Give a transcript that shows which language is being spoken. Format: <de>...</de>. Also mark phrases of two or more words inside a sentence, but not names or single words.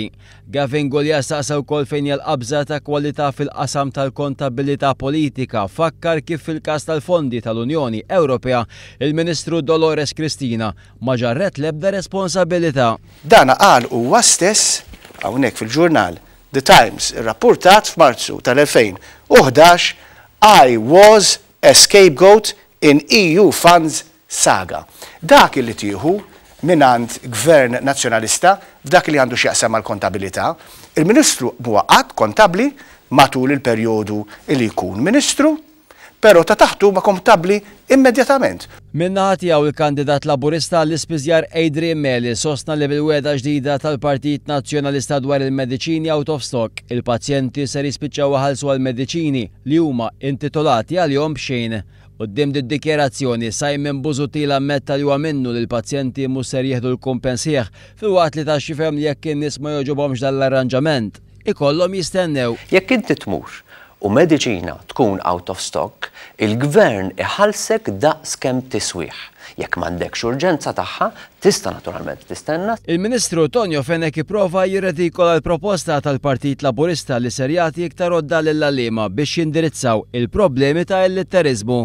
<mt>Gavin Goliat saqsa wkoll fejn hija l-qabża ta' kwalità fil-qasam tal-kontabilità politika, fakkar kif fil-każ tal-fondi tal-Unjoni Ewropea il-Ministru Dolores Cristina ma ġarret l-ebda responsabilità. Dana qal huwa stess hawnhekk fil-ġurnal The Times irrappurtat f'Marzu tal-2011</mt> <en>I was a scapegoat in EU funds saga.</en> <mt>Dak li tieħu minant gvern nazzjonalista f'dak li għandu x'jaqsam mal-kontabilità, il-Ministru huwa qatt kontabli matul il-perjodu li jkun Ministru, però ta' taħtu ma kontabli immedjatament. Min-naħa tiegħu il-kandidat Laburista l-ispiżjar Adrian Meli sostna li bil-weda ġdida tal-Partit Nazzjonalista dwar il-mediċini</mt> <en>out of stock,</en> <mt>il-pazjenti ser jispiċċaw iħallsu għall-mediċini li huma intitolati għalihom b'xejn. Quddiem id-dikjerazzjoni Simon Busuttil ammetta li huwa minnu li l-pazjenti mhux ser jieħdu l-kumpens sieħ filwaqt li tax jifhem li jekk in-nies ma jogħġobhomx dal-arranġament ikollhom jistennew. Jekk inti tmur u mediċina tkun</mt> <en>out of stock,</en> <mt>il-gvern iħallsek daqs kemm tiswih. Jekk m'għandekx urġenza tagħha, tista' naturalment tistenna. Il-Ministru Tonio Fenech ipprova jirredikola l-proposta tal-Partit Laburista li ser jagħti iktar għodda lill-għalliema biex jindirizzaw il-problemi ta' il-litterizmu.</mt>